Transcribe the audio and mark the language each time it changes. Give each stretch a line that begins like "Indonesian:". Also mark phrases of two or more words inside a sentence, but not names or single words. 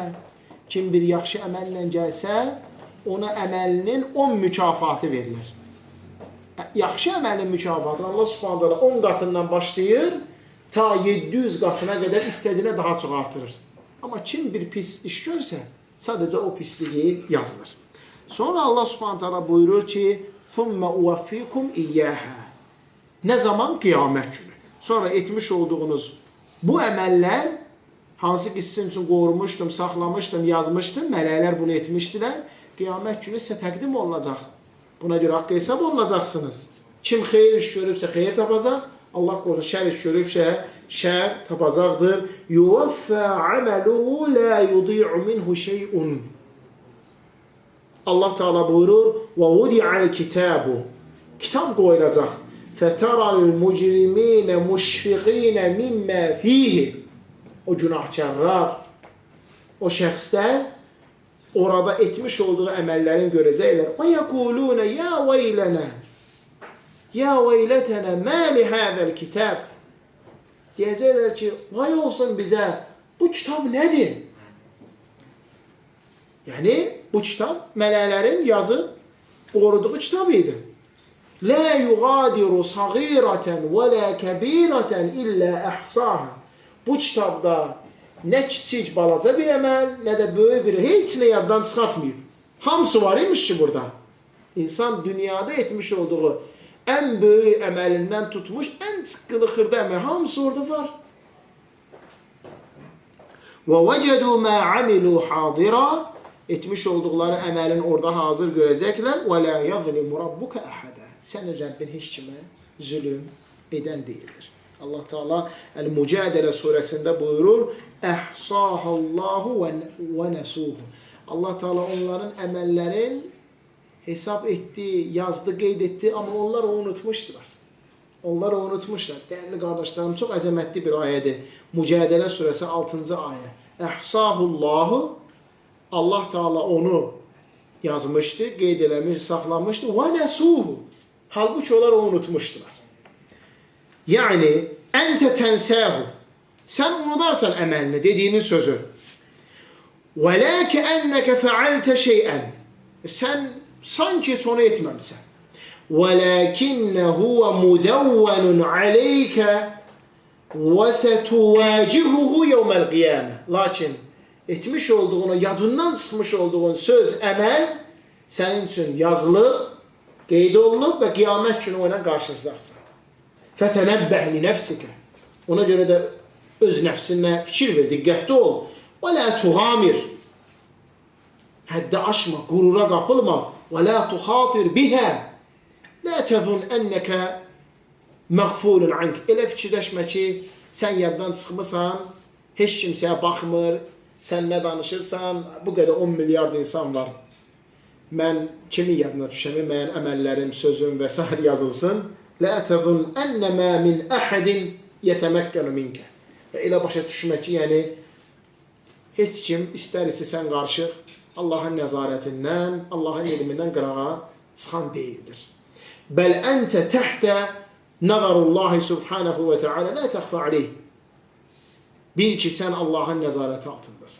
Azerbaijani: Kim bir yaxşı əməllə gəlsə, ona əməlinin 10 mükafatı verilir. Yaxşı əməlin mükafatı
Arabic: الله سبحانه
Azerbaijani: 10 qatından başlayır, ta 700 qatına qədər istədiyinə daha çox artırır. Amma kim bir pis iş görsə, sadəcə o pisliyi yazılır. Sonra
Arabic: الله سبحانه
Azerbaijani: buyurur ki,
Arabic: ثُمَّ اُوَفِّيكُمْ اِيَّاهَا.
Azerbaijani: Ne zaman? Qiyamət günü. Sonra etmiş olduğunuz bu əməllər, hansı ki sizin üçün qorumuşdum, saxlamışdım, yazmışdım, mələklər bunu etmişdilər, qiyamət günü sizə təqdim olunacaq. Buna görə haqq hesab olunacaqsınız. Kim xeyir iş görübsə xeyir tapacaq, Allah qorusun şər iş görübsə şər tapacaqdır.
Arabic: يُوَفَّى عَمَلُهُ لَا يُضِيعُ مِنْهُ شَيْءٌ. الله تعالى
Azerbaijani: buyurur,
Arabic: وَوُدِعَ الْكِتَابُ.
Azerbaijani: Kitab qoyulacaq.
Arabic: فَتَرَى الْمُجْرِمِينَ مُشْفِقِينَ مِمَّا فِيهِ.
Azerbaijani: O günahkarlar, o şəxslər orada etmiş olduğu əməllərin görəcəklər.
Arabic: وَيَقُولُونَ يَا وَيْلَنَا يَا وَيْلَتَنَا مَا لِهَذَا الْكِتَابِ.
Azerbaijani: Deyəcəklər ki, vay olsun bizə, bu kitab nədir? Yəni, bu kitab mələklərin yazıb qoruduğu kitab idi.
Arabic: لَا يُغَادِرُ صَغِيرَةً وَلَا كَبِيرَةً إِلَّا أَحْصَاهَا.
Azerbaijani: Bu kitabda nə kiçik balaca bir əməl, nə də böyük bir, heç nə yaddan çıxartmayıb. Hamısı var imiş ki burada. İnsan dünyada etmiş olduğu ən böyük əməlindən tutmuş, ən sıqqılı xırda əməl, hamısı orada var.
Arabic: وَوَجَدُوا مَا عَمِلُوا حَاضِرًا.
Azerbaijani: Etmiş olduqları əməlin orada hazır görəcəklər.
Arabic: وَلَا يَظْلِمُ رَبُّكَ أَحَدًا.
Azerbaijani: Sənin Rəbbin heç kimə zülüm edən deyildir.
Arabic: الله تعالى
Turkish: El-Mücadele suresinde buyurur,
Arabic: أحصاه الله ونسوه. الله تعالى
Azerbaijani: onların əməllərin
Turkish: hesap etti,
Azerbaijani: yazdı, qeyd etdi, amma onlar onu unutmuşdular. Onlar onu unutmuşlar.
Turkish: Değerli kardeşlerim, çok
Azerbaijani: əzəmətli bir ayədir.
Turkish: Mücadele suresi 6. ayə. Ehsahullahu.
Arabic: الله تعالى
Azerbaijani: onu yazmıştı, qeyd eləmiş, saxlamıştı.
Arabic: ونسوه.
Azerbaijani: Halbuki onlar onu unutmuşdular.
Arabic: يعني أنت تنساه.
Turkish: Sen unutarsan əməlini, dediğinin sözü.
Arabic: وَلَا كَأَنَّكَ فَعَلْتَ شَيْئًا.
Turkish: Sen sanki hiç onu etmemişsin.
Arabic: وَلَكِنَّ هُوَ مُدَوَّنٌ عَلَيْكَ وَسَتُوَاجِهُهُ يَوْمَ الْقِيَامَةِ.
Azerbaijani: Lakin etmiş olduğunu, yadından çıxmış olduğun söz, əməl
Turkish: senin için
Azerbaijani: yazılıb, qeyd olunub və qiyamət günü ona qarşılaşacaqsan.
Arabic: فَتَنَبَّهْ لِنَفْسِكَ.
Azerbaijani: Ona görə də öz nəfsinə fikir ver, diqqətli ol.
Arabic: وَلَا تُغَامِرْ.
Azerbaijani: Həddə aşma, qurura qapılma.
Arabic: وَلَا تُخَاطِرْ بِهَا. لَا تَظُنْ أَنَّكَ مَغْفُولٌ عَنْكَ.
Azerbaijani: Elə fikirləşmə ki, sən yaddan çıxmısan, heç kimsəyə baxmır, sən nə danışırsan, bu qədər 10 milyard insan var. Mən kimin yadına düşəmi, mənim əməllərim, sözüm və s. yazılsın.
Arabic: لَا تَظُنْ أَنَّمَا مِنْ أَحَدٍ يَتَمَكَّنُ مِنْكَ.
Azerbaijani: Və elə başa düşmə ki, yəni, heç kim istər içi sən qarışıq, Allahın nəzarətindən, Allahın elmindən qırağa çıxan deyildir.
Arabic: بل أنت تحت نظر الله سبحانه وتعالى لا تخفى عليه.
Azerbaijani: Bil ki, sən Allahın nəzarəti altındasan.